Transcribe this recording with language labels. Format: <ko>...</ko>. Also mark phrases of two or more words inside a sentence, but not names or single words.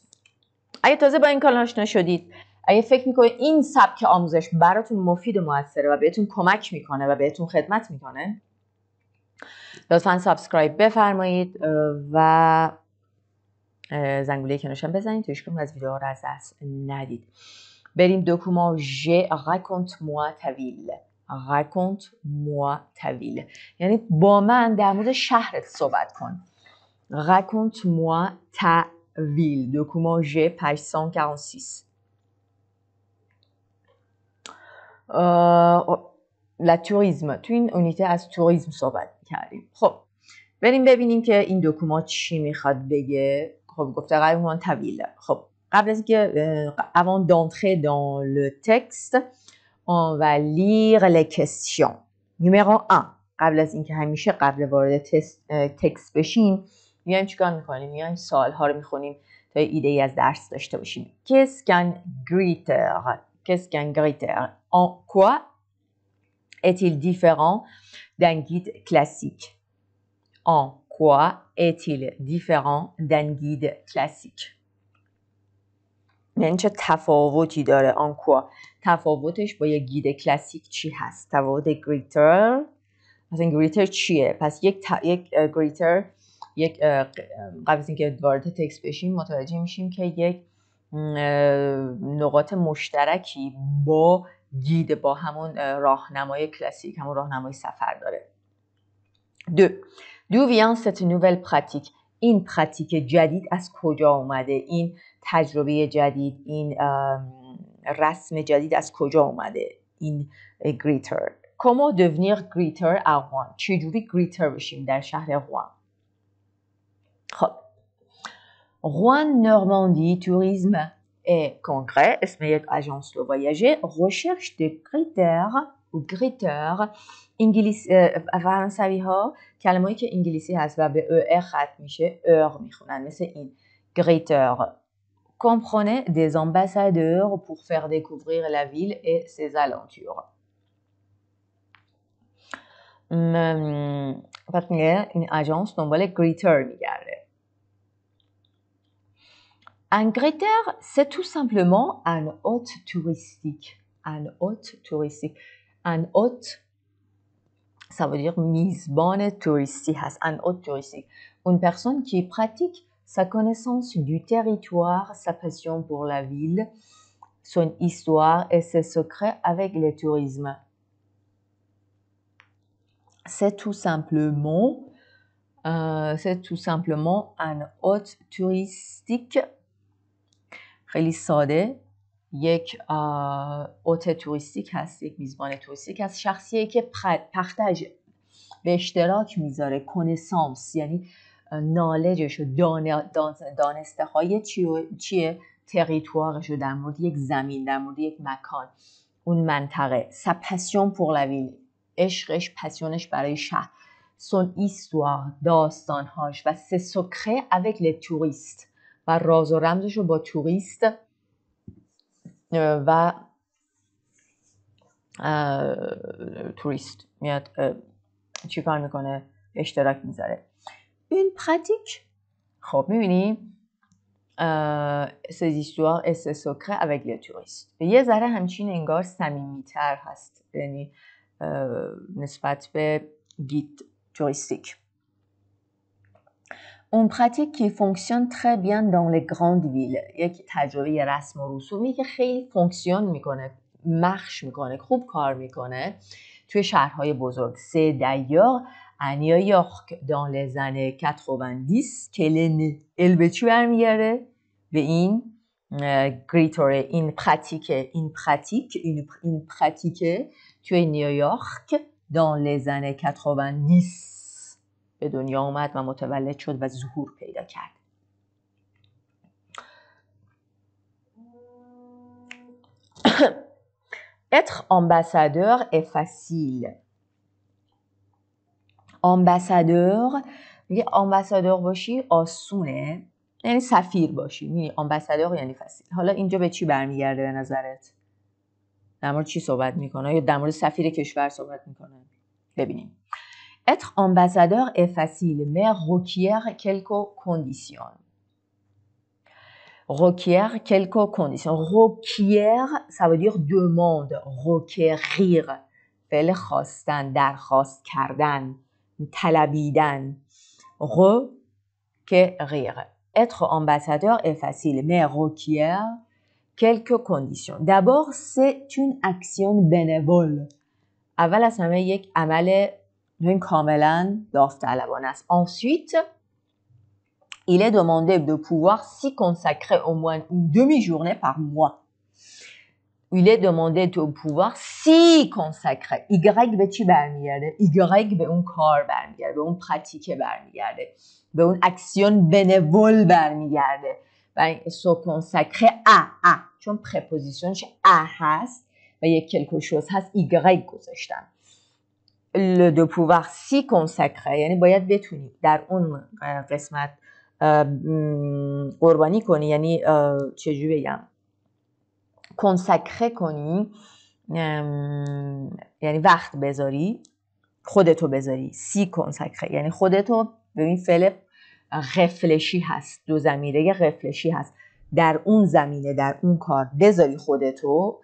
<fa>اگه تازه با این کانال آشنا شدید، اگه فکر میکنید این سبک آموزش براتون مفید و موثره و بهتون کمک میکنه و بهتون خدمت میکنه، لطفاً سابسکرایب بفرمایید و زنگوله کنارش هم بزنید تا هیچکدوم از ویدیوها رو از دست ندید.</fa> <fr>بریم document G raconte-moi ta ville. raconte-moi ta ville</fr> <fa>یعنی با من در مورد شهرت صحبت کن.</fa> <fr>raconte-moi ta ville. document G page 146. la tourisme.</fr> <fa>تو این اونیته از توریسم صحبت کردیم. خب بریم ببینیم که این دوکومان چی میخواد بگه. خب گفته</fa> <fr>raconte ta ville.</fr> <fa>خب قبل از اینکه</fa> <fr>avant d'entrer dans le texte on va lire les questions. numéro 1.</fr> <fa>قبل از اینکه همیشه قبل وارد تکست بشیم میایم چیکار میکنیم؟ میایم سوال ها رو میخونیم تا ایده ای از درس داشته باشیم.</fa> <fr>Qu'est-ce qu'un gritter? Qu'est-ce qu'un gritter? En quoi est-il différent d'un guide classique? En quoi est-il différent d'un guide classique?</fr> <fa>یعنی چه تفاوتی داره؟</fa> <fr>en quoi</fr> <fa>تفاوتش با یک گید کلاسیک چی هست؟ تفاوت گریتر، مثلا گریتر چیه؟ پس یک گریتر قبل از اینکه وارد تکست بشیم متوجه میشیم که یک نقاط مشترکی با گید، با همون راهنمای کلاسیک، همون راهنمای سفر داره. 2.</fa> <fr>D'où vient cette nouvelle pratique?</fr> <fa>این پراتیک جدید از کجا اومده؟ این تجربه جدید، این رسم جدید از کجا اومده؟ این گریتر.</fa> <fr>Comment devenir greeter à Rouen?</fr> <fa>چجوری گریتر بشیم در شهر روان؟ خب Rouen Normandie Tourisme et Congrès اسم یک آژانس دو واژه</fa> <fr>recherche de greeters</fr> <fa>و greeter. فرانسوی ها کلمه‌ای که انگلیسی هست و به ار ختم میشه ار میخونن، مثل این greeter.</fa> <fr>Comprenez des ambassadeurs pour faire découvrir la ville et ses alentours.</fr> <fa>پس میگه این آژانس دنبال گریتر میگرده.</fa> <fr>Un greeter, c'est tout simplement un hôte touristique. Un hôte touristique. Un hôte, ça veut dire</fr> <fa>میزبان توریستی هست.</fa> <fr>Un hôte touristique. Une personne qui pratique sa connaissance du territoire, sa passion pour la ville, son histoire et ses secrets avec le tourisme. C'est tout simplement un hôte touristique.</fr> <fa>خیلی ساده یک هتل توریستیک هست، یک میزبان توریستیک هست، شخصیه که پختج به اشتراک میذاره، کنسانس یعنی نالجش و دانسته های چیه تریتوارش در مورد یک زمین، در مورد یک مکان، اون منطقه.</fa> <fr>sa passion pour la ville،</fr> <fa>عشقش، پسیونش برای شهر.</fa> <fr>son histoire،</fr> <fa>داستانهاش. و</fa> <fr>ses secrets avec les touristes،</fr> <fa>و راز و رمزش رو با توریست و توریست میاد چی کار میکنه؟ اشتراک میذاره. این پراتیک، خب میبینی</fa> <fr>ces histoires et ces secrets avec les touristes</fr> <fa>یه ذره همچین انگار صمیمیتر هست، یعنی نسبت به گید توریستیک.</fa> <fr>On pratique qui fonctionne très bien dans les grandes villes،</fr> <fa>یک تجربه رسم و رسومی که خیلی فونکسیون میکنه، مخش میکنه، خوب کار میکنه توی شهرهای بزرگ.</fa> <fr>C'est d'ailleurs à New York dans les années 90 qu'elle est née.</fr> <fa>به چی برمیگرده؟ به این گریتوره، این پراتیکه توی نیویورک</fa> <fr>dans les années 90</fr> <fa>به دنیا اومد و متولد شد و ظهور پیدا کرد.</fa> <fr>Être ambassadeur est facile. ambassadeur،</fr> <fa>میگه ambassadeur باشی آسونه، یعنی سفیر باشی. میگه ambassadeur یعنی فسیل. حالا اینجا به چی برمیگرده به نظرت؟ در مورد چی صحبت میکنه؟ یا در مورد سفیر کشور صحبت میکنه؟ ببینیم.</fa> <fr>Être ambassadeur est facile, mais requiert quelques conditions. Requiert quelques conditions. Requiert, ça veut dire demande. Requérir.</fr> <fa>فعل خواستن، درخواست کردن، طلبیدن.</fa> <fr>Requérir. Être ambassadeur est facile, mais requiert quelques conditions. D'abord, c'est une action bénévole.</fr> <fa>اول از همه یک عمل کاملا داوطلبانه است.</fa> <fr>Ensuite, il est demandé de pouvoir s'y consacrer au moins une demi-journée par mois. Il est demandé de pouvoir s'y consacrer.</fr> <fa>Y به چی برمیگرده؟ Y به اون کار برمیگرده، به اون پراتیکه برمیگرده، به اون</fa> <fr>action bénévole</fr> <fa>برمیگرده. و</fa> <fr>se consacrer à</fr> <fa>چون پرپوزیشنش à هست و یک</fa> <fr>quelque chose</fr> <fa>هست Y گذاشتم.</fa> <fr>Le de pouvoir s'y consacrer</fr> <fa>یعنی باید بتونی در اون قسمت قربانی کنی، یعنی چجوری بگم، consacrer کنی یعنی وقت بذاری، خودتو بذاری.</fa> <fr>s'y consacrer</fr> <fa>یعنی خودتو، ببین فعل غفلشی هست، دو ضمیره غفلشی هست، در اون زمینه، در اون کار بذاری خودتو.</fa>